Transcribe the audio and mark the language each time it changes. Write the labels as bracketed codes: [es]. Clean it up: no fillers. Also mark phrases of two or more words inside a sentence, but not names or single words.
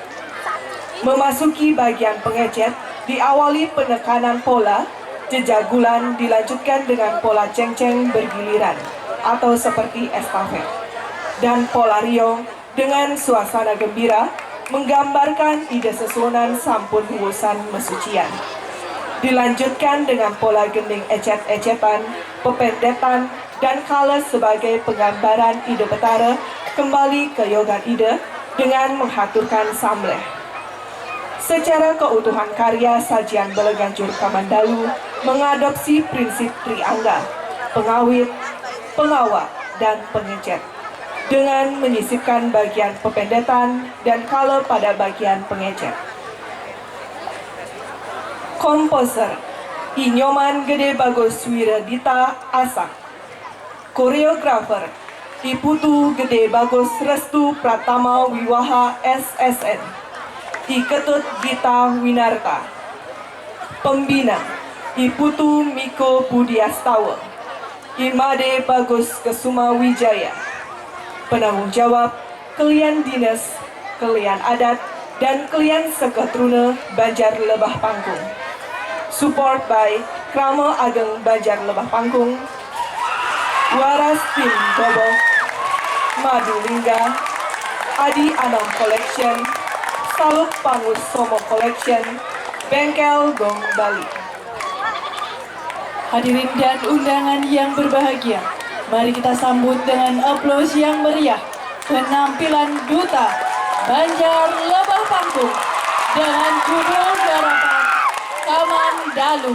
[id] Memasuki bagian pengecet, diawali penekanan pola, jejagulan dilanjutkan dengan pola ceng-ceng bergiliran atau seperti estafet. Dan pola riong dengan suasana gembira menggambarkan ide [ban] sesunan sampun huusan mesucian. [id] Dilanjutkan dengan pola gending ecet-ecetan, pependetan, dan kala sebagai penggambaran Ide Betara kembali ke yoga ide dengan menghaturkan samleh. Secara keutuhan karya sajian Beleganjur Kamandalu mengadopsi prinsip triangga, pengawit, pengawal, dan pengecet dengan menyisipkan bagian pependetan dan kala pada bagian pengecet. Komposer Inyoman Gede Bagus Wiradita Asak. Koreografer Iputu Gede Bagus Restu Pratama Wiwaha SSN. Iketut Gita Winarta. Pembina Iputu Miko Budiastawa. Imade Bagus Kesuma Wijaya. Penanggung jawab Kelian Dinas, Kelian Adat, dan Kelian Seketruna Banjar Lebah Panggung. [en] Support by [id] Krama Ageng Banjar Lebah Panggung, Waras Tim Bobo, Madu Lingga, Adi Anam Collection, Saluk Pangus Somo Collection, Bengkel Gong Bali. Hadirin dan undangan yang berbahagia, mari kita sambut dengan aplaus yang meriah penampilan Duta Banjar Lebah Panggung dengan judul garapan Kamandalu.